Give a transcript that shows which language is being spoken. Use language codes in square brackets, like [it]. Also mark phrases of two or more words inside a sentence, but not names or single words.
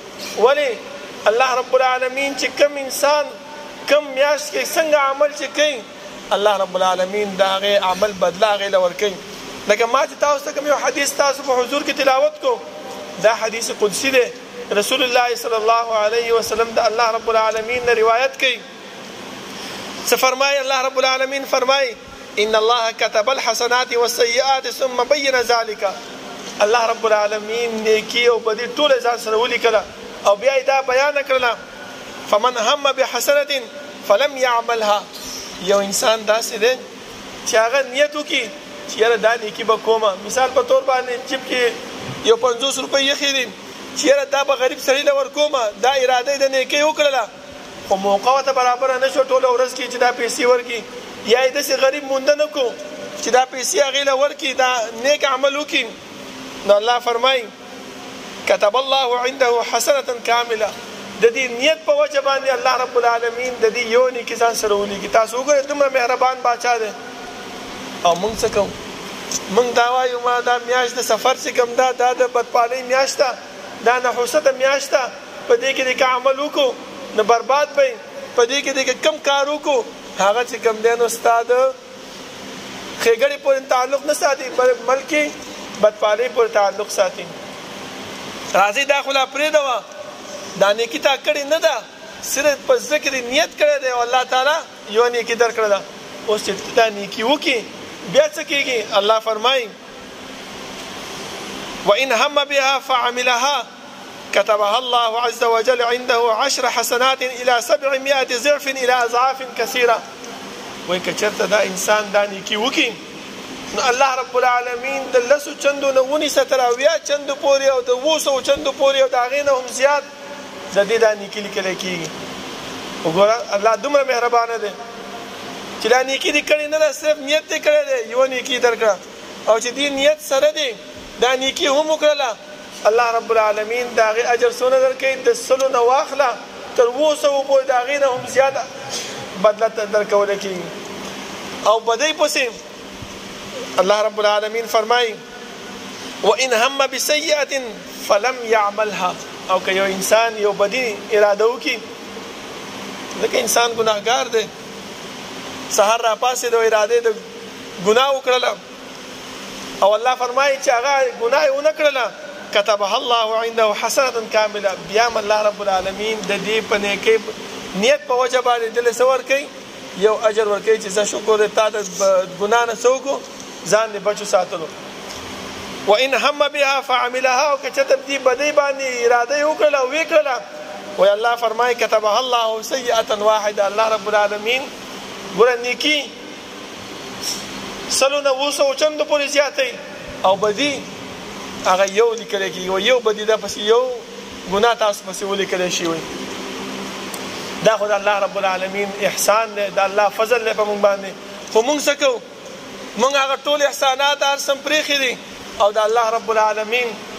[ps] ولې [ar] الله رب العالمین [ps] چې کم انسان کم میاشت کې څنګه عمل چې کوي [ar] الله رب العالمین [ps] د هغې عمل بدله هغې له ورکوي. لکه ما چې تاسو ته کوم یو حدیث تاسو په حضور کې تلاوت کو دا حدیث قدسی دی [ar] رسول الله صلی الله علیه وسلم [ps] د [ar] الله رب العالمین [ps] نه روایت کوي څه فرمایي [ar] الله رب العالمین [ps] فرمایي [ar] ان الله كتب الحسنات والسيئات ثم بين ذلك الله رب العالمین [ps] نیکی او بدی ټول ځان سره ولیکله او بیا یې دا بیان کړله [ar] فمن هم بحسنة فلم يعملها [ps] یو انسان داسې دی چې هغه نیت وکړي چې یاره دا نیکي به کومه مثال په طور باندې جیب کې یو 50 روپۍ ایښي دي چې یاره دا به غریب سړي له ورکومه دا اراده یې د نیکۍ وکړله خو موقع ورته برابره نه شو ټوله ورځ کې چې دا پیسې ورکړي یا یې داسې غریب مونده نه کو چې دا پیسې هغې له ورکړي دا نیک عمل وکړي نو الله فرمایي [ar] كتب الله عنده حسنة كامله [ps] د دې نیت په وجه باندې [ar] الله رب العالمین [ps] د دې یو نیکي ځان سره ولیکي تاسو وګورئ دومره مهربان باچا دی او موږ څه کوو موږ دا وایو ما دا میاشت د سفر چې کوم دا د بدپالۍ میاشت ده دا نحوسته میاشت ده په دې کې د که عمل وکړو نه برباد به په دې کې د کم کار وکړو هغه چې کوم دی نو ستا د ښېګړې پورې تعلق نه ساتي بلکې بدپالۍ پورې تعلق ساتي راځئ دا خو لا پرېږدوه دا نیکي تا کړې نه ده صرف په زړه کې نیت کړی دی او الله تعالی یو نیکي درکړې ده اوس چې دا نیکي وکړي بیا څه کېږي الله فرمایي [ar] وإن هم بها فعملها كتبها الله عز وجل عنده 10 حسنات إلى 700 ضعف إلى أضعاف كثيرة [ps] وای که چېرته دا انسان دا نیکي وکړي نو [ar] الله رب العالمین [ps] د 10 چندو نه ونیسه تر 80 چندو پورې او د 200 چندو پورې او د هغې نه هم زیات د دې دا نیکي لیکلی کېږي وګوره الله دومره مهربانه دی چې دا نیکي دې کړې نه ده صرف نیت دې کړی دی یوه نیکي درکړه او چې دې نیت سره دی دا نیکي هم وکړله [ar] الله رب العالمین [ps] د هغې اجر څونه درکوي د 100 نه واخله تر 200 پورې د هغې نه هم زیاته بدله درکولی کېږي او بدۍ پسې [ar] الله رب العالمین [ps] فرمایي [ar] وإن هم بسیئة فلم يعملها [ps] او که یو انسان یو بدی اراده وکړي ځکه انسان ګناهګار دی سهار راپاڅېد او ارادې د ګناه وکړله او الله فرمایي چې هغه ګناه یې ونه کړله [ar] كتبها الله عنده حسنة كامله [ps] بیا هم [ar] الله رب العالمین [ps] د دې په نیکۍ نیت په وجه باندې دله څه ورکوي یو اجر ورکوي چې زه شکر دی تا د ګناه نه څه وکړو ځان دې بچو ساتلو [ar] وإن هم بها فعملها [ps] او که چېرته دې بدۍ باندې اراده یې وکړله او ویې کړله وی الله فرمایي [ar] كتبها الله سیئة واحده الله رب العالمین [ps] ګوره نیکي 100 نه 200 چندو پورې زیاتی او بدي هغه یو لیکلی کېږي او یو بدي دا پسې یو ګناه تاسو پسې ولیکلی شي وي دا خو د [ar] الله رب العالمین [ps] احسان دی د الله فضل دی په موږ باندې خو موږ څه کوو موږ هغه ټول احسانات هر څه پرېښي دي او د [ar] الله رب العالمین